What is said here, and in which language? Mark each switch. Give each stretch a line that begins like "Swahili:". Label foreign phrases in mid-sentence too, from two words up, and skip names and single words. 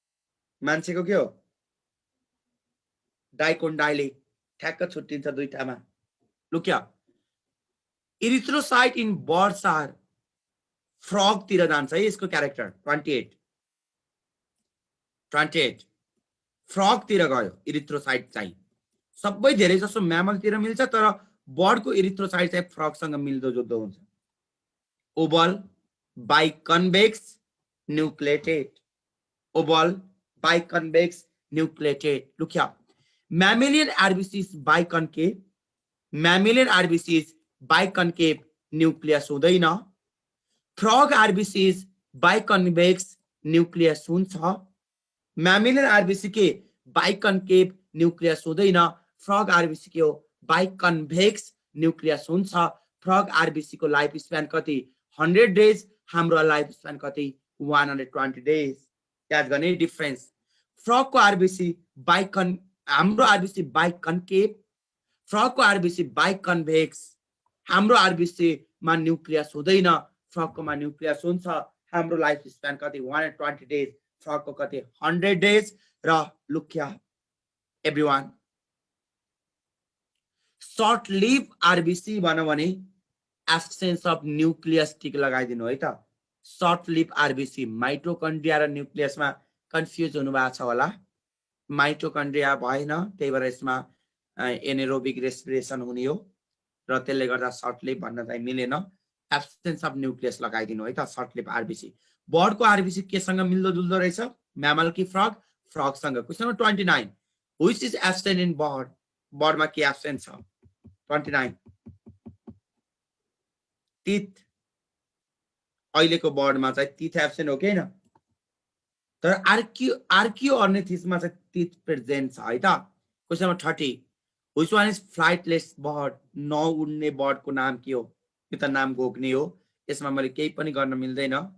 Nepali: मान्छेको के हो डाइकोन्डाइलिक ठ्याक्क छुट्टिन्छ दुईटामा
English: Look here. Erythrocyte in birds are frog
Nepali: तिर जान्छ है यसको क्यारेक्टर 28 फ्रग तिर गयो इरिथ्रोसाइट चाहिँ सबै धेरै जसो म्यामल तिर मिल्छ तर बर्डको इरिथ्रोसाइट चाहिँ फ्रग सँग मिल्दो जुल्दो
English: हुन्छ oval biconvex nucleated oval biconvex nucleated look here mammalian RBC is biconcave mammalian RBC is biconcave nucleus हुँदैन frog RBC is biconvex nucleus हुन्छ mammalian RBC के biconcave nucleus हुँदैन frog RBC
Nepali: के हो
English: biconvex nucleus हुन्छ frog
Nepali: RBC को
English: life span
Nepali: कति 100 days हाम्रो
English: life span
Nepali: कति 120 days याद गर्ने डिफरेन्स frog को RBC हाम्रो RBC biconcave frog को RBC biconvex हाम्रो RBC मा न्यूक्लियस हुँदैन frog को मा न्यूक्लियस हुन्छ हाम्रो
English: life span
Nepali: कति 120 days frog को कति 100 days र
English: look here everyone short live RBC
Nepali: भनौं भने
English: absence of nucleus
Nepali: टिक लगाइदिनु है त
English: short live RBC
Nepali: माइटोकन्ड्रिया र न्यूक्लियसमा कन्फ्युज हुनु भएको छ होला माइटोकन्ड्रिया भएन त्यही भएर यसमा
English: anaerobic respiration
Nepali: हुने हो र त्यसले गर्दा
English: short live
Nepali: भन्न चाहिँ मिलेन
English: absence of nucleus
Nepali: लगाइदिनु है त
English: short live RBC
Nepali: बर्डको RBC केसँग मिल्दो जुल्दो रहेछ म्यामल कि फ्रग फ्रग सँग
English: question number 29 which is absent in bird
Nepali: बर्डमा के एब्सेन्ट छ 29 टीथ अहिलेको बर्डमा चाहिँ
English: teeth absent
Nepali: हो कि हैन तर आर्कियो अर्निथिसमा चाहिँ
English: teeth present
Nepali: छ है त
English: question number 30 which one is flightless bird
Nepali: नउड्ने बर्डको नाम के हो यो त नाम घोक्ने हो यसमा मैले केही पनि गर्न मिल्दैन